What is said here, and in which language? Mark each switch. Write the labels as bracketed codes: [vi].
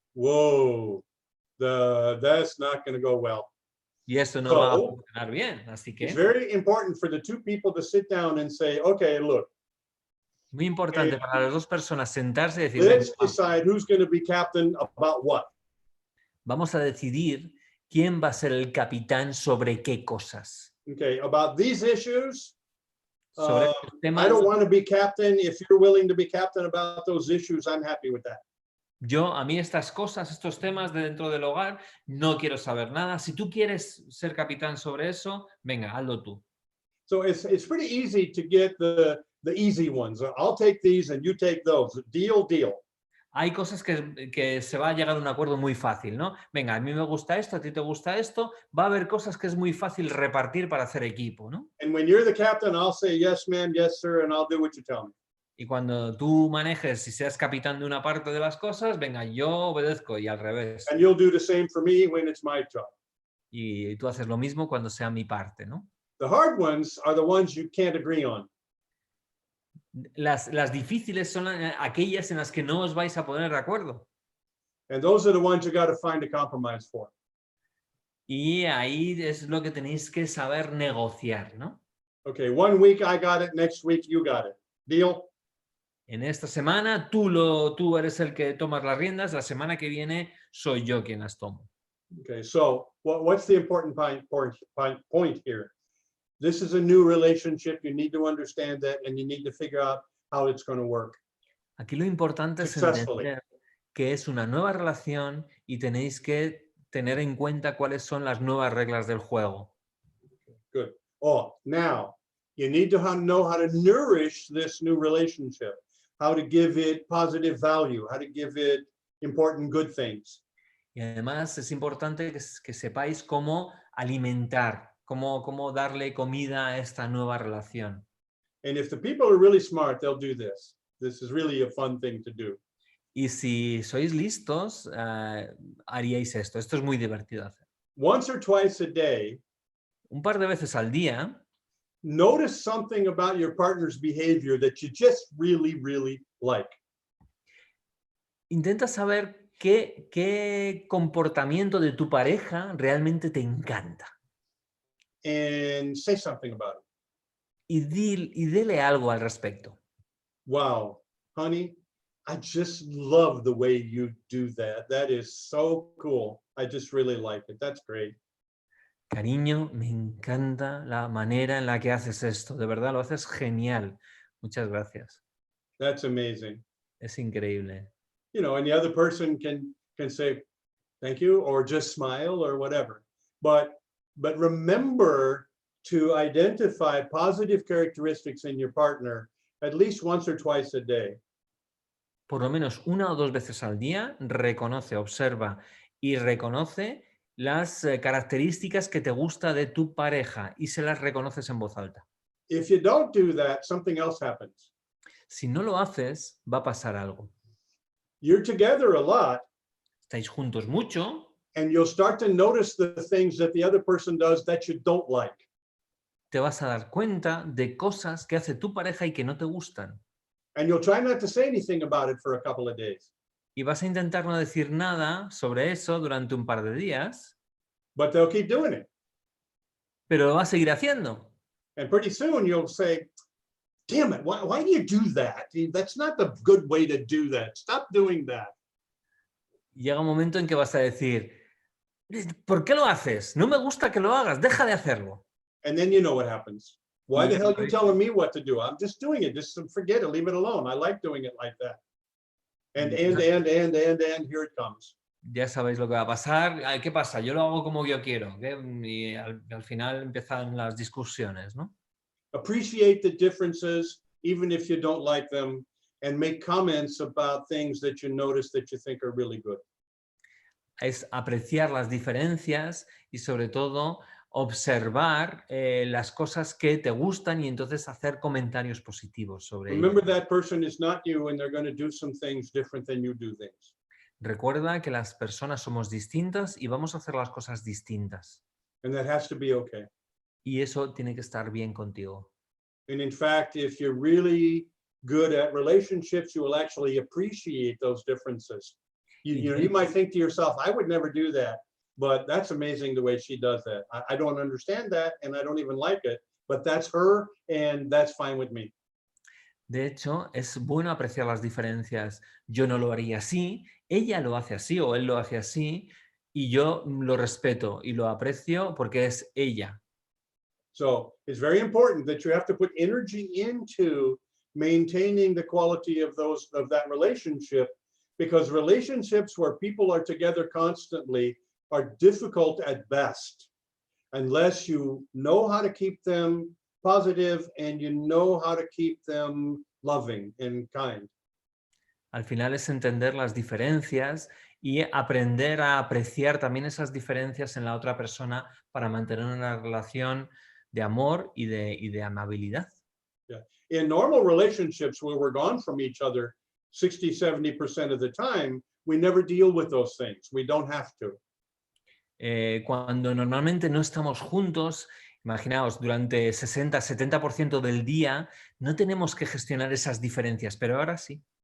[en] Whoa, that's not going to go well. [es] Y esto no va a funcionar bien, así que... [en] It's very important for the two people to sit down and say, okay, look, [es] Muy importante para las dos personas sentarse y decir, [en] Let's [es] venga, [en] decide who's going to be captain about what. [es] vamos a decidir quién va a ser el capitán sobre qué cosas. [en] Okay, about these issues, [es] Sobre estos [en] I [es] temas, [en] don't want to be captain. If you're willing to be captain about those issues, I'm happy with that. [es] a mí estas cosas, estos temas de dentro del hogar, no quiero saber nada. Si tú quieres ser capitán sobre eso, venga, hazlo tú. [en] So it's pretty easy to get the easy ones. I'll take these and you take those. Deal, deal. [es] Hay cosas que se va a llegar a un acuerdo muy fácil, ¿no? Venga, a mí me gusta esto, a ti te gusta esto. Va a haber cosas que es muy fácil repartir para hacer equipo, ¿no? [en] And when you're the captain, I'll say, yes, ma'am, yes, sir, and I'll do what you tell me. [es] Y cuando tú manejes y seas capitán de una parte de las cosas, venga, yo obedezco y al revés. [en] And you'll do the same for me when it's my job. [es] Y tú haces lo mismo cuando sea mi parte, ¿no? [en] The hard ones are the ones you can't agree on. [es] Las difíciles son aquellas en las que no os vais a poner de acuerdo. [en] And those are the ones you got to find a compromise for. [es] Y ahí es lo que tenéis que saber negociar, ¿no? [en] Okay, 1 week I got it, next week you got it. Deal? [es] En esta semana tú eres el que tomas las riendas, la semana que viene soy yo quien las tomo. [en] Okay, so what's the important point here? This is a new relationship. You need to understand that, and you need to figure out how it's going to work. [es] Aquí lo importante es entender que es una nueva relación y tenéis que tener en cuenta cuáles son las nuevas reglas del juego. [en] Good. Oh, now you need to know how to nourish this new relationship, how to give it positive value, how to give it important good things. [es] Y además es importante que sepáis cómo alimentar, cómo darle comida a esta nueva relación. [en] And if the people are really smart, they'll do this. This is really a fun thing to do. [es] Y si sois listos, haríais esto. Esto es muy divertido hacer. [en] Once or twice a day, [es] Un par de veces al día, [en] notice something about your partner's behavior that you just really, really like. [es] intenta saber qué comportamiento de tu pareja realmente te encanta. [en] And say something about it. [es] Y dile algo al respecto. [en] Wow, honey, I just love the way you do that. That is so cool. I just really like it. That's great. [es] Cariño, me encanta la manera en la que haces esto. De verdad, lo haces genial. Muchas gracias. [en] That's amazing. [es] Es increíble. [en] You know, and the other person can say thank you or just smile or whatever. But remember to identify positive characteristics in your partner at least once or twice a day. [es] Por lo menos una o dos veces al día, reconoce, observa y reconoce las características que te gusta de tu pareja y se las reconoces en voz alta. [en] If you don't do that, something else happens. [es] Si no lo haces, va a pasar algo. [en] You're together a lot, [es] Estáis juntos mucho [en] and you'll start to notice the things that the other person does that you don't like. [es] te vas a dar cuenta de cosas que hace tu pareja y que no te gustan. [en] And you'll try not to say anything about it for a couple of days. [es] Y vas a intentar no decir nada sobre eso durante un par de días, [en] But they'll keep doing it. [es] pero lo vas a seguir haciendo. [en] And pretty soon you'll say, damn it, why do you do that? That's not the good way to do that. Stop doing that. [es] Llega un momento en que vas a decir, ¿por qué lo haces? No me gusta que lo hagas, deja de hacerlo. [en] And then you know what happens. Why the hell are you telling me what to do? I'm just doing it. Just forget it. Leave it alone. I like doing it like that. And here it comes. [es] Ya sabéis lo que va a pasar. ¿Qué pasa? Yo lo hago como yo quiero. Y al final empiezan las discusiones, ¿no? [en] Appreciate the differences, even if you don't like them, and make comments about things that you notice that you think are really good. [es] Es apreciar las diferencias y sobre todo observar las cosas que te gustan y entonces hacer comentarios positivos sobre ello. [en] Remember that person is not you and they're going to do some things different than you do things. [es] Recuerda que las personas somos distintas y vamos a hacer las cosas distintas. [en] And that has to be okay. [es] Y eso tiene que estar bien contigo. [en] And in fact, if you're really good at relationships, you will actually appreciate those differences. You might think to yourself, I would never do that, but that's amazing the way she does that. I don't understand that and I don't even like it, but that's her and that's fine with me. [es] De hecho, es bueno apreciar las diferencias. Yo no lo haría así, ella lo hace así o él lo hace así y yo lo respeto y lo aprecio porque es ella. [en] So it's very important that you have to put energy into maintaining the quality of that relationship, because relationships where people are together constantly are difficult at best unless you know how to keep them positive and you know how to keep them loving and kind. [es] Al final es entender las diferencias y aprender a apreciar también esas diferencias en la otra persona para mantener una relación de amor y de amabilidad. [en] Yeah. In normal relationships where we're gone from each other 60-70% of the time, we never deal with those things. We don't have to. [es] Cuando normalmente no estamos juntos, imaginaos, durante 60-70% del día, no tenemos que gestionar esas diferencias, pero ahora sí.